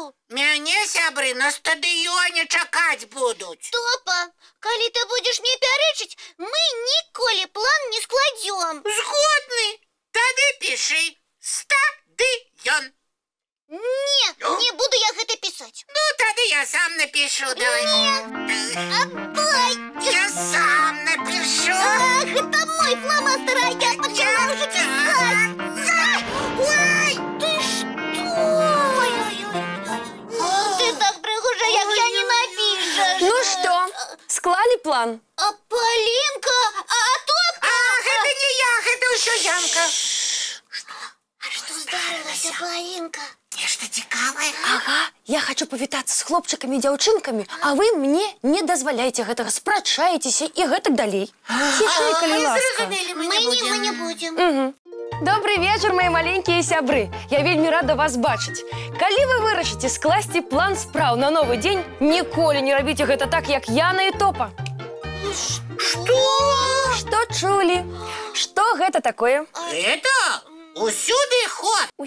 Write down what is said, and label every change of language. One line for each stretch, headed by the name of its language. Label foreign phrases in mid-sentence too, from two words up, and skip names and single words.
Belarusian: Мяне сябры на стадыёне чакаць будуць. Топа, калі ты будзеш мне пярэчыць, мы ніколі план не складём. Згодны. Тады пішы стадыён. Не буду я гэта пісаць. Ну, тады я сам напишу, давай.
Russian: Отдай. Я сам напишу.
Belarusian: Гэта мой фломастер, а я пачала ўжо пісаць. Ой! Ты што? Ты так прыгожа, як я не напішаш. Ну што, склалі план? А Полінка, а Топка? Гэта не я, гэта ўсё Янка. А што здарылася, Полінка? Нешта цікавае. Ага, я хочу павітацца з хлопчыкамі і дзяўчынкамі, а вы мне не дазваляйце гэтага, спрачаецеся і гэтак далей. Цішэй, калі ласка. Мы не будзем.
Russian: Добрый вечер, мои маленькие сябры.
Belarusian: Я вельмі рада вас бачыць. Калі вы вырашыце скласці план спраў на новы дзень, ніколі не рабіце гэта так, як Яна і Топа. Што чулі? Што гэта такое? Это усюды ход.